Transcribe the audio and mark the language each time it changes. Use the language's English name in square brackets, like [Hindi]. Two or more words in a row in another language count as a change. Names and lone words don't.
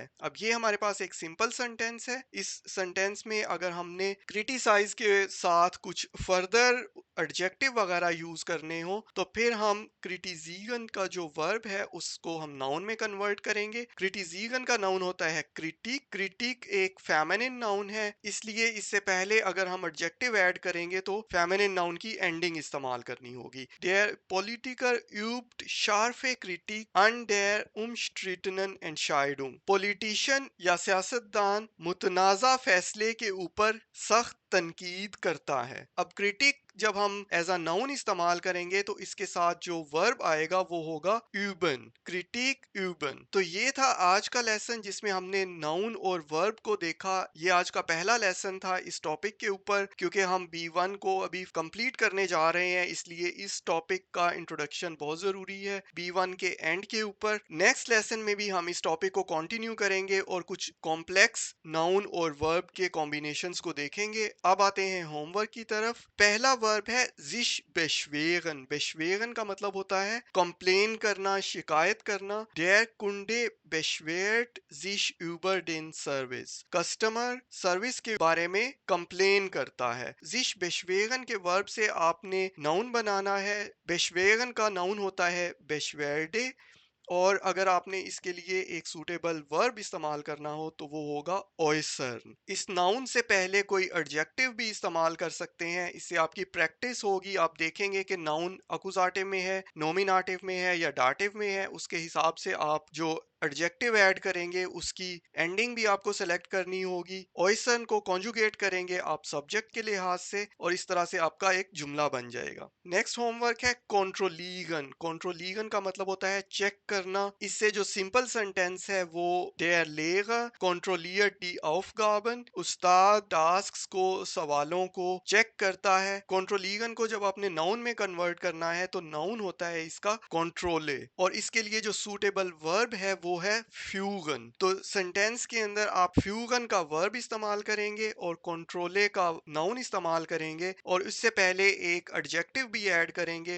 [Urdu] اب یہ ہمارے پاس ایک [English] simple sentence [Urdu] ہے۔ اس سینٹینس میں اگر ہم نے کرٹیسائز کے ساتھ کچھ [English] further adjective [Urdu] وغیرہ یوز کرنے ہوں تو پھر ہم کرٹیزیگن کا جو ورب ہے اس کو ہم ناؤن میں کنورٹ کریں گے. کرٹیزیگن کا ناؤن ہوتا ہے کرٹیک۔ کرٹیک ایک [English] feminine noun [Urdu] ہے، اس لیے اس سے پہلے اگر ہم ایڈجیکٹیو ایڈ کریں گے تو [English] feminine noun [Urdu] کی اینڈنگ استعمال کرنی ہوگی. [German] Der Politiker übt scharfe Kritik an der umstrittenen Entscheidung। [Urdu] پولیٹیشن یا سیاستدان متنازعہ فیصلے کے اوپر سخت تنقید کرتا ہے. اب کرٹیک جب ہم [English] as a noun [Urdu] استعمال کریں گے تو اس کے ساتھ جو ورب آئے گا وہ ہوگا یوبن. [German] Kritik üben. [Urdu] تو یہ تھا آج کا لیسن جس میں ہم نے ناؤن اور ورب کو دیکھا. یہ آج کا پہلا لیسن تھا اس ٹاپک کے اوپر۔ کیونکہ ہم B1 کو ابھی کمپلیٹ کرنے جا رہے ہیں، اس لیے اس ٹاپک کا انٹروڈکشن بہت ضروری ہے B1 کے اینڈ کے اوپر. [English] next lesson [Urdu] میں بھی ہم اس ٹاپک کو کنٹینیو کریں گے اور کچھ [English] complex noun [Urdu] اور ورب کے کمبی نیشنز کو دیکھیں گے. اب آتے ہیں ہوم ورک کی طرف. پہلا ورب ہے [German] sich beschweren। [Urdu] beschweren کا مطلب ہوتا ہے کمپلین کرنا، شکایت کرنا. [German] Der Kunde beschwert sich über den Service। [English] customer service [Urdu] کے بارے میں کمپلین کرتا ہے. [German] sich beschweren [Urdu] کے ورب سے آپ نے ناؤن بنانا ہے. beschweren کا ناؤن ہوتا ہے beschwerde، اور اگر آپ نے اس کے لیے ایک سوٹیبل ورب استعمال کرنا ہو تو وہ ہوگا آئسرن. اس ناؤن سے پہلے کوئی ایڈجیکٹیو بھی استعمال کر سکتے ہیں، اس سے آپ کی پریکٹس ہوگی. آپ دیکھیں گے کہ ناؤن اکوزاٹیو میں ہے، نومینیٹیو میں ہے یا ڈاٹیو میں ہے، اس کے حساب سے آپ جو ایڈجیکٹیو ایڈ کریں گے اس کی اینڈنگ بھی آپ کو سلیکٹ کرنی ہوگی. آئسن کو کانجوگیٹ کریں گے آپ سبجیکٹ کے لحاظ سے، اور اس طرح سے آپ کا ایک جملہ بن جائے گا. [English] next homework [Urdu] ہے کنٹرولیگن۔ کنٹرولیگن کا مطلب ہوتا ہے چیک کرنا. اس سے جو [English] simple sentence [Urdu] ہے وہ [German] der Lehrer kontrolliert die Aufgaben। [Urdu] استاد ٹاسکس کو، سوالوں کو چیک کرتا ہے. کنٹرولیگن کو جب آپ نے ناؤن میں کنورٹ کرنا ہے تو ناؤن ہوتا ہے اس کا کنٹرولے، اور اس کے لیے جو سوٹیبل ورب ہے وہ ہے فیوگن. تو سینٹینس کے اندر آپ فیوگن کا ورب استعمال کریں گے اور کنٹرولے کا ناؤن استعمال کریں گے، اور اس سے پہلے ایک ایڈجیکٹیو بھی ایڈ کریں گے.